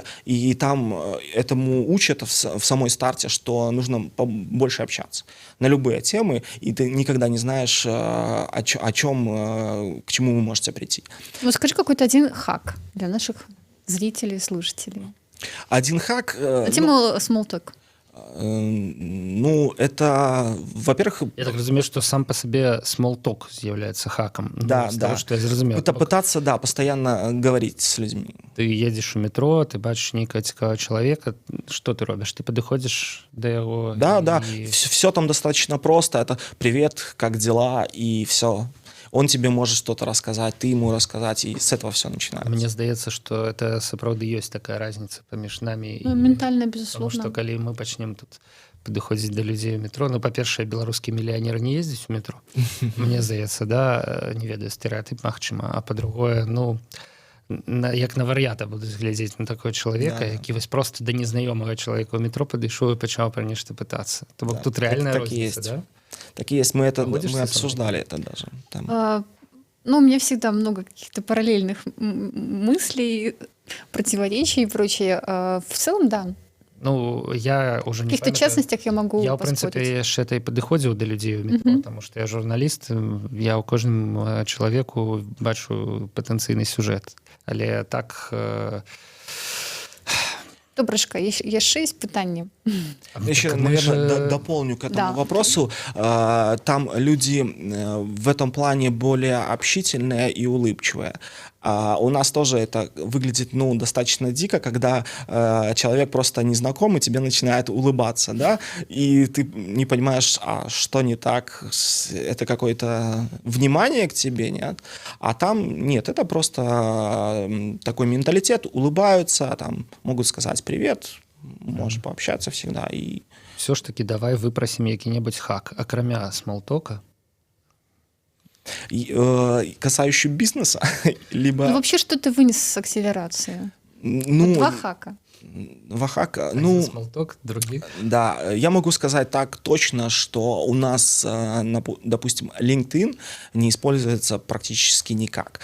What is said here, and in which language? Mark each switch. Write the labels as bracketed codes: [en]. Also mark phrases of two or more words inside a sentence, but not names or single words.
[ru] И там этому учат в самой старте, что нужно больше общаться на любые темы, и ты никогда не знаешь, к чему вы можете прийти. Ну, скажи какой-то один хак для наших зрителей, слушателей. Один хак... Тему small talk. Это, во-первых... [be] Я так разумею, што сам па сабе смолток з'яўляецца хакам. Да, з да. таго, што я зразумеў. [ru] Пытаться, да, постоянно говорить с людьми. [be] Ты едзеш у метро, ты бачыш нейкага цікавага чалавека, што ты робіш? Ты падыходзіш да яго? Да. [ru] Все там достаточно просто. Это «Привет, как дела?» и все. Он тебе может что-то рассказать, ты ему рассказать, и с этого все начинается. [be] Мне здаецца, што это сапраўды ёсць такая разница паміж намі. Ментальна, [ru] безусловно. [be] Потому што калі мы пачнем тут падыходзіць да людзей у метро, па-першае, беларускі мільянер не ездзіць у метро. Мне здаецца, не ведаю, стэрэатып магчыма, а па-другое, як на вар'ята будуць глядзець на такого чалавека, які вось просто да незнаёмага чалавека ў метро падышоў і пачаў пра нешта пытацца. То бок тут рэальная розніца, да? [ru] Так и есть. Мы обсуждали это даже. У меня всегда много каких-то параллельных мыслей, противоречий и прочее. В целом, да. Я уже не в каких-то частностях я могу Я, в принципе, [be] яшчэ і падыходзіў да людзей у метро, [ru] потому что [be] я журналіст, я ў кожным чалавеку бачу патэнцыйны сюжэт. Але так... Добрышка, яшчэ есть пытанне. [ru] Еще, наверное, дополню к этому вопросу. Там люди в этом плане более общительные и улыбчивые. У нас тоже это выглядит, достаточно дико, когда человек просто незнакомый тебе начинает улыбаться, да, и ты не понимаешь, что не так, это какое-то внимание к тебе, нет? А там нет, это просто такой менталитет, улыбаются, там могут сказать привет, можешь пообщаться всегда. И... Все ж таки давай выпросим [be] які-небудзь хак, акрамя смолтока. [ru] Касающий бизнеса, либо... вообще, что ты вынес с акселерации? Два хака. Вахака, смолток, других. Да, я могу сказать так точно, что у нас, допустим, LinkedIn не используется практически никак.